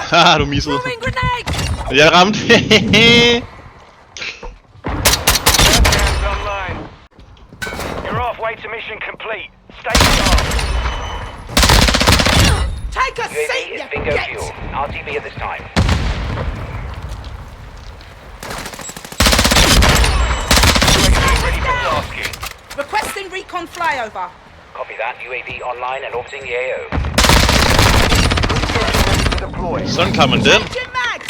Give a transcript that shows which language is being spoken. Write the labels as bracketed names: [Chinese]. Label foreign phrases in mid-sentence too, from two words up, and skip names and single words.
[Danish] Haha, du missede. [English] Throwing grenade. [Danish] Jeg ramte. [English] hands online. You're halfway to mission complete. Stay sharp. Take a UAV seat, is you bingo git. fuel. RTV at this time. UAV ready for tasking. Requesting recon flyover. Copy that. UAV online and orbiting the AO. Ready to deploy. [Danish] Sådan klarer man den. [English] Engine